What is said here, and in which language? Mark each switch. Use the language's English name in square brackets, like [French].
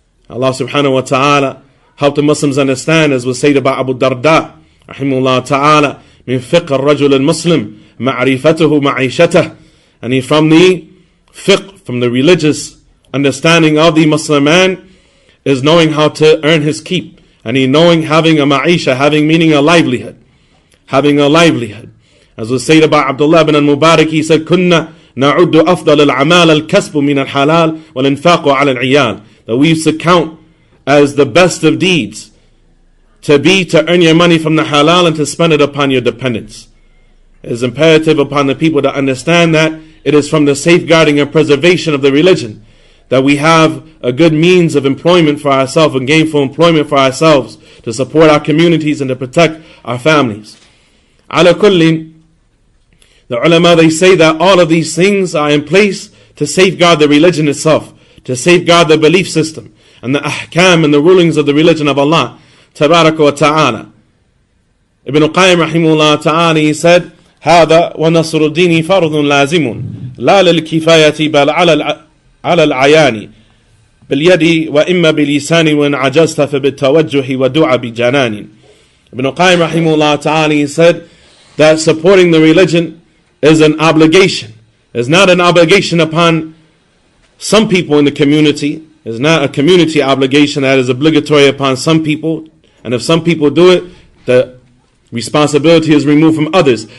[English] Allah subhanahu wa ta'ala helped the Muslims understand, as was said about Abu Darda, rahimahullah ta'ala, [Arabic] min fiqh al-rajul al-muslim, ma'rifatuhu ma'ishatah. [English] And from the fiqh, from the religious understanding of the Muslim man, is knowing how to earn his keep. And having a ma'isha, having meaning a livelihood. Having a livelihood. As was said about Abdullah ibn al-Mubarak, he said, [Arabic] كُنَّا نَعُدُّ أَفْضَلَ الْعَمَالَ الْكَسْبُ مِنَ الْحَلَالِ وَالْإِنفَاقُ عَلَى الْعِيَالِ. [English] That we used to count as the best of deeds to earn your money from the halal and to spend it upon your dependents. It is imperative upon the people to understand that it is from the safeguarding and preservation of the religion that we have a good means of employment for ourselves and gainful employment for ourselves to support our communities and to protect our families. Ala kulli, the ulama, they say that all of these things are in place to safeguard the religion itself, to safeguard the belief system and the ahkam and the rulings of the religion of Allah tabaraka wa ta'ala. Ibn Qayyim rahimahullah ta'ala, he said, [Arabic] هذا ونصر الدين فرض لازم لا للكفاية بل على العيان باليد وإما بلسان وإن عجزت فبالتوجه ودعا بجنان. [English] Ibn Qayyim rahimahullah ta'ala, he said that supporting the religion is an obligation. It's not an obligation upon some people in the community. It's not a community obligation that is obligatory upon some people. And if some people do it, the responsibility is removed from others.